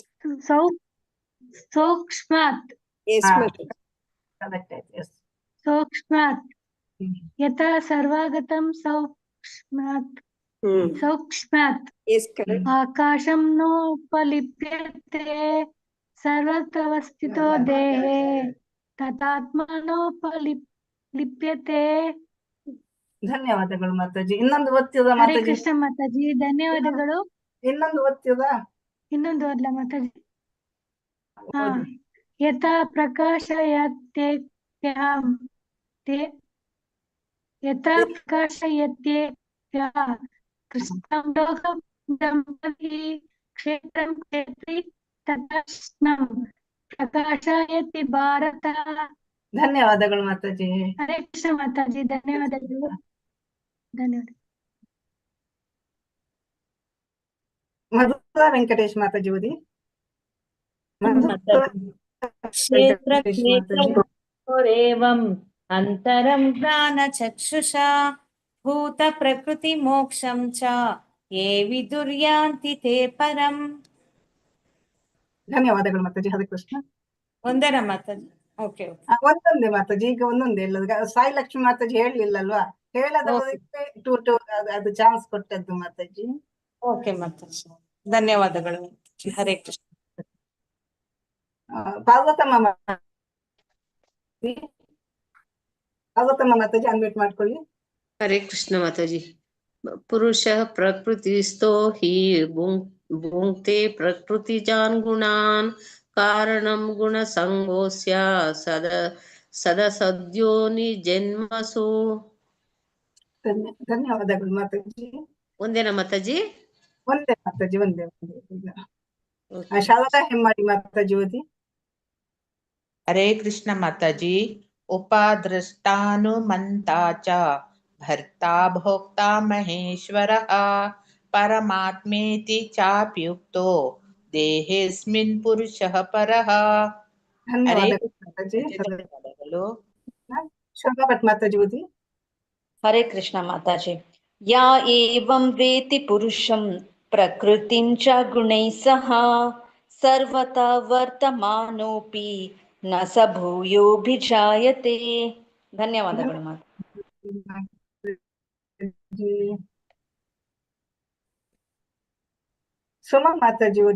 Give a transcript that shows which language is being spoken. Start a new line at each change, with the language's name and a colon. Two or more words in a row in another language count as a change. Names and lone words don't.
Sanskrit: ಸೌಕ್ಷ್ಮ್ಯಾತ್ ಸೌಕ್ಷ್ಮ್ಯಾತ್ ಯಥಾ ಸರ್ವಗತಂ ಸೌಕ್ಷ್ಮ್ಯಾತ್ ಆಕಾಶಂ ನೋಪಲಿಪ್ಯತೆ ಸರ್ವತವಸ್ಥಿತೋ ದೇಹೇ ತಥಾತ್ಮನೋಪಲಿಪ್ಯತೆ.
Kannada: ಧನ್ಯವಾದಗಳು ಮಾತಾಜಿ. ಇನ್ನೊಂದು ಒತ್ತಿದ ಹರೇ ಮಾತಾಜಿ. ಕೃಷ್ಣ ಮಾತಾಜಿ. ಧನ್ಯವಾದಗಳು. ಇನ್ನೊಂದು ಒತ್ತಿದ. ಇನ್ನೊಂದು ಓದ್ಲ ಮಾತಾಜಿ. ಹಾ.
Sanskrit: ಯಥಾ ಪ್ರಕಾಶಯತ್ಯೇತ್ಯಃ ಕೃಷ್ಣಂ ಲೋಕಂ ದಂಪತಿ ಕ್ಷೇತ್ರಂ ಕ್ಷೇತ್ರಿ ತಥಾ ಕೃಷ್ಣಂ ಪ್ರಕಾಶಯತಿ ಭಾರತ.
Kannada: ಧನ್ಯವಾದಗಳು ಮಾತಾಜಿ.
Sanskrit: ಹರೇ ಕೃಷ್ಣ
Kannada: ಮಾತಾಜಿ. ಧನ್ಯವಾದಗಳು. ಧನ್ಯವಾದ. ಮಧುರಾ ವೆಂಕಟೇಶ್ ಮಾತಾಜಿ ಓದಿ.
Sanskrit: ಕ್ಷೇತ್ರಜ್ಞೇವಂ ಅಂತರಂ ಜ್ಞಾನಚಕ್ಷುಷಾ ಭೂತ ಪ್ರಕೃತಿ ಮೋಕ್ಷಂ ಚ ಯೇ ವಿದುರ್ಯಾಂತಿ ತೇ ಪರಂ.
Kannada: ಧನ್ಯವಾದಗಳು ಮಾತಾಜಿ.
Sanskrit: ಹರೇ ಕೃಷ್ಣ.
Kannada: ಒಂದೇನಾ ಮಾತಾಜಿ? ಓಕೆ. ಒಂದೊಂದೇ ಮಾತಾಜಿ. ಈಗ ಒಂದೊಂದೇ ಇಲ್ಲ. ಸಾಯಿ ಲಕ್ಷ್ಮಿ ಮಾತಾಜಿ ಹೇಳಲಿಲ್ಲಲ್ವಾ? ಹೇಳದವರಿಗೆ ಅದು ಚಾನ್ಸ್ ಕೊಟ್ಟದ್ದು ಮಾತಾಜಿ. ಓಕೆ ಮಾತಾಜಿ. ಧನ್ಯವಾದಗಳು.
Sanskrit: ಹರೇ ಕೃಷ್ಣ.
Kannada: ಪಾರ್ವತಮ್ಮ ಮಾತಾಜಿ ಅನ್ಮ್ಯೂಟ್ ಮಾಡ್ಕೊಳ್ಳಿ.
Sanskrit: ಹರೇ ಕೃಷ್ಣ ಮಾತಾಜಿ. ಪುರುಷ ಪ್ರಕೃತಿಸ್ಥೋ ಹಿ ಭುಂಕ್ತೆ ಪ್ರಕೃತಿಜಾನ್ ಗುಣಾನ್ ಕಾರಣಂ ಗುಣ ಸಂಗೋಸ್ಯ ಸದಸದ್ಯೋನಿ ಜನ್ಮಸು.
Kannada: ಧನ್ಯವಾದಗಳು ಮಾತಾಜಿ. ಒಂದೇನಾ ಮಾತಾಜಿ? ಒಂದೇ ಮಾತಾಜಿ. ಒಂದೇ. ಶಾರದಾ ಹೆಮ್ಮಾಡಿ ಮಾತಾಜಿ ಓದಿ.
Sanskrit: ಹರೇ ಕೃಷ್ಣ
Kannada: ಮಾತಾಜಿ.
Sanskrit: ಉಪದೃಷ್ಟಾನುಮಂತಾ ಚ ಭರ್ತಾ ಭೋಕ್ತಾ ಮಹೇಶ್ವರಃ ಪರಮಾತ್ಮೇತಿ ಚಾಪ್ಯುಕ್ತೋ ದೇಹೇಸ್ಮಿನ್ ಪುರುಷಃ ಪರಃ.
Kannada: ಹರೇ ಧನ್ಯವಾದಗಳು ಮಾತಾಜಿ. ಧನ್ಯವಾದಗಳು. ಶೋಭಾ ಭಟ್ ಮಾತಾಜಿ ಓದಿ.
Sanskrit: ಹರೇ ಕೃಷ್ಣ
Kannada: ಮಾತಾಜಿ.
Sanskrit: ಯಾ ಏವಂ ವೇತಿ ಪುರುಷಂ ಪ್ರಕೃತಿಂ ಚ ಗುಣೈಃ ಸಹ ಸರ್ವತಾ ವರ್ತಮಾನೋಪಿ ನ ಸ ಭೂಯೋಭಿಜಾಯತೆ.
Kannada: ಧನ್ಯವಾದಗಳು ಮಾತಾಜಿ. ಸುಮಾ ಮಾತಾಜಿ ಓದಿ.